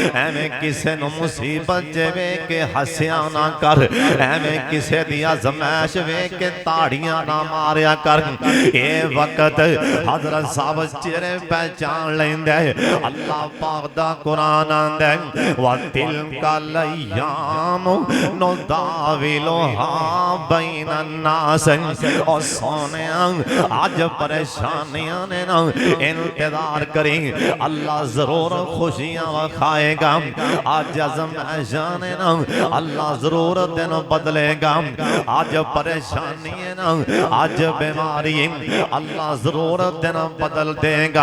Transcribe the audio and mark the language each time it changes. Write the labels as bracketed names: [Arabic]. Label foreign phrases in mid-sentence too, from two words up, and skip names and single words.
[Punjabi] ਐਵੇਂ ਕਿਸੇ ਨੂੰ ਮੁਸੀਬਤ ਚ ਵੇਖ ਕੇ ਹੱਸਿਆ ਨਾ ਕਰ, ਐਵੇਂ ਕਿਸੇ ਦੀ ਆਜ਼ਮਾਇਸ਼ ਵੇਖ ਕੇ ਤਾੜੀਆਂ ਨਾ ਮਾਰਿਆ ਕਰ। ਏ ਵਕਤ ਹਜ਼ਰਤ ਸਾਹਬ ਚਿਹਰੇ ਪਹਿਚਾਣ ਲੈਂਦੇ। ਅੱਲਾਹ ਪਾਕ ਦਾ ਕੁਰਾਨ ਆਂਦਾ [Arabic] وتلك الأيام نداولها بين الناس. [Punjabi] ਔਰ ਸੋਨੀਆ ਆਜ ਪਰੇਸ਼ਾਨੀਆਂ ਨੇ ਨਾ ਇੰਤਜ਼ਾਰ ਕਰੀ, ਅੱਲਾਹ ਜ਼ਰੂਰ ਖ਼ੁਸ਼ੀਆਂ ਵਖਾਏਗਾ। ਆਜ ਆਜ਼ਮਾਇਸ਼ਾਂ ਨੇ ਨਾ ਅੱਲਾਹ ਜ਼ਰੂਰ ਦਿਨ ਬਦਲੇਗਾ। ਆਜ ਪਰੇਸ਼ਾਨੀ ਹੈ ਨਾ, ਆਜ ਬੀਮਾਰੀ ਅੱਲਾਹ ਜ਼ਰੂਰ ਦਿਨ ਬਦਲ ਦੇਗਾ।